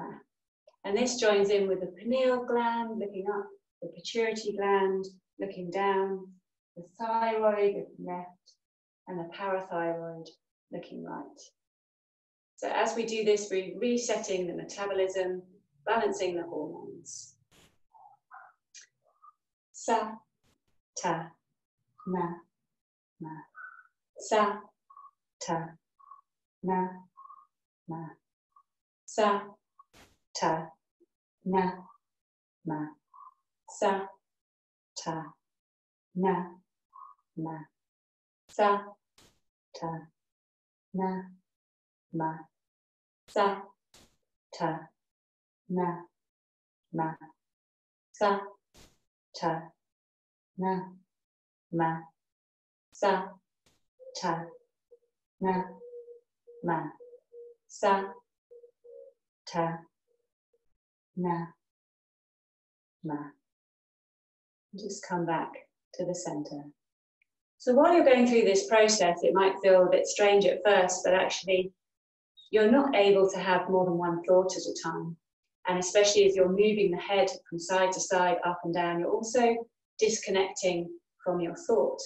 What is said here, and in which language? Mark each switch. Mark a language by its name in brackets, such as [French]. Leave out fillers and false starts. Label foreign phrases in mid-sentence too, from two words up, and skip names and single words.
[English] And this joins in with the pineal gland looking up, the pituitary gland looking down, the thyroid looking left, and the parathyroid looking right. So as we do this, we're resetting the metabolism, balancing the hormones. [Sanskrit] Sa, ta, na, na. Sa, ta, na, na. Sa, ta, na, na. Sa, ta, na, na. Sa, ta, na, ma. Sa, ta, na, ma. Sa, ta, na, ma. Sa, ta, na, ma. Sa, ta, na, ma. [English] Just come back to the center. So while you're going through this process, it might feel a bit strange at first, but actually you're not able to have more than one thought at a time. And especially as you're moving the head from side to side, up and down, you're also disconnecting from your thought.